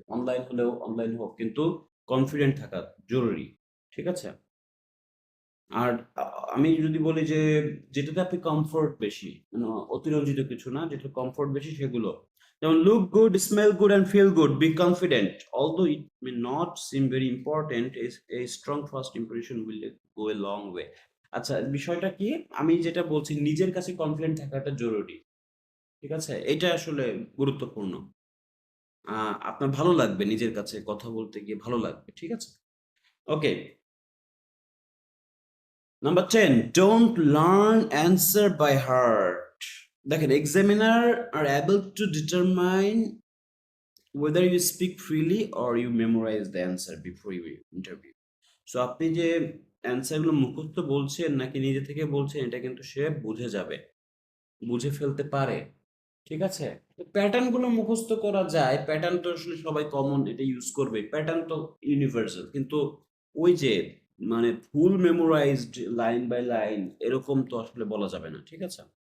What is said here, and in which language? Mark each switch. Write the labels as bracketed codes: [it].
[bn] Online হলেও online হোক, কিন্তু কনফিডেন্ট থাকা জরুরি। ঠিক আছে? আর আমি যদি বলি যে যেটাতে আপনি কমফোর্ট বেশি, মানে অতিরঞ্জিত কিছু না, যেটা কমফোর্ট বেশি সেগুলো। [en] যেমন look good, smell good and feel good, be confident. Although it may not seem very important, is a strong first impression will go a long way. [bn] আচ্ছা, বিষয়টা কি? আমি যেটা বলছি, নিজের কাছে কনফিডেন্ট থাকাটা জরুরি। ঠিক আছে? এটা আসলে গুরুত্বপূর্ণ। আপনার ভালো লাগবে, নিজের কাছে কথা বলতে গিয়ে ভালো লাগবে। ঠিক আছে? ওকে। [en] Number 10, don't learn answer by heart. দেখেন, examiner are able to determine whether you speak freely or you memorize the answer before your interview. [bn] So আপনি যে অ্যান্সার গুলো মুখস্থ বলছেন নাকি নিজে থেকে বলছেন, এটা কিন্তু সে বুঝে যাবে, বুঝে ফেলতে পারে। ঠিক আছে? তো প্যাটার্ন গুলো মুখস্থ করা যায়। প্যাটার্ন তো আসলে সবাই কমন এটা ইউজ করবে। প্যাটার্ন তো ইউনিভার্সাল। কিন্তু ওই যে মানে ফুল মেমোরাইজড লাইন বাই লাইন এরকম তো আসলে বলা যাবে না। ঠিক আছে?